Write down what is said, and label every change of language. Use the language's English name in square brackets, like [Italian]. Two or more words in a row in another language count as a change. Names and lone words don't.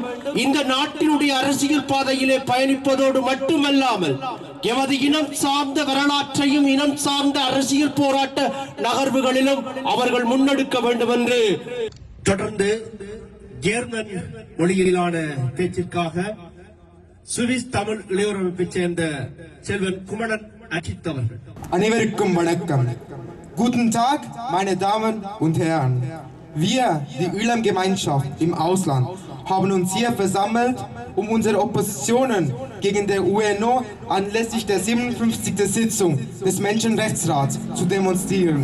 [Tamil] இந்த நாட்டினுடைய அரசியல் பாதையிலே பயணிப்பதோடு மட்டுமல்லாமல் எமது இனம் சார்ந்த வரலாற்றையும் இனம் சார்ந்த அரசியல் போராட்ட நகர்வுகளிலும் அவர்கள் முன்னெடுக்க வேண்டும் என்று தொடர்ந்து ஜேர்மன் மொழியிலான பேச்சிற்காக சுவிஸ் தமிழ் இளையோர் அமைப்பைச் சேர்ந்த செல்வன் குமணன் அஜித் அவர்கள். அனைவருக்கும் வணக்கம். [German] Guten Tag, meine Damen und Herren. Wir, die ÜLAM-Gemeinschaft im Ausland, haben uns hier versammelt, um unsere Oppositionen gegen der UNO anlässlich der 57. Sitzung des Menschenrechtsrats zu demonstrieren.